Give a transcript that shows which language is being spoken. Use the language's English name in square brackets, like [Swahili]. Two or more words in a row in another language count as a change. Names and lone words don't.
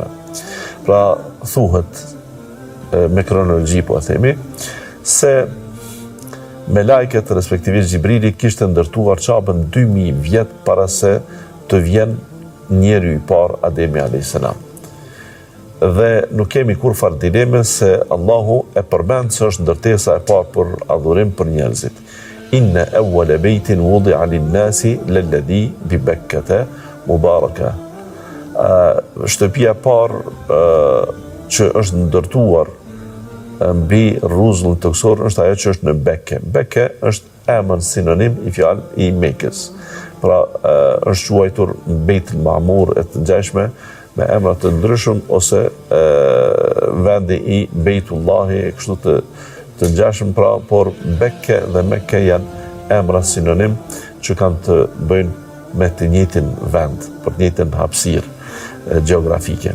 [Albanian] Pra thuhet me kronologji, po e themi, se me lajket, respektivisht Gjibrili, kishte ndërtuar Qabën 2000 vjet para se të vjen njeri i parë Ademi a.s. Dhe nuk kemi kur farë dileme se Allahu e përmend se është ndërtesa e parë për adhurim për njerëzit. [Arabic] إن أول بيت وضع للناس للذي ببكة مباركا. [Albanian] Shtëpia e parë që është ndërtuar mbi rruzull toksor është ajo që është në Bekke. Bekke është emër sinonim i fjalë i Mekës. Pra është quajtur Beitul Ma'mur e të ngjashme me emra të ndryshëm, ose vendi i Beitullahi, kështu të ngjashëm, pra, por Bekke dhe Mekke janë emra sinonim që kanë të bëjnë me të njëjtin vend, për të njëjtin hapësirë gjeografike.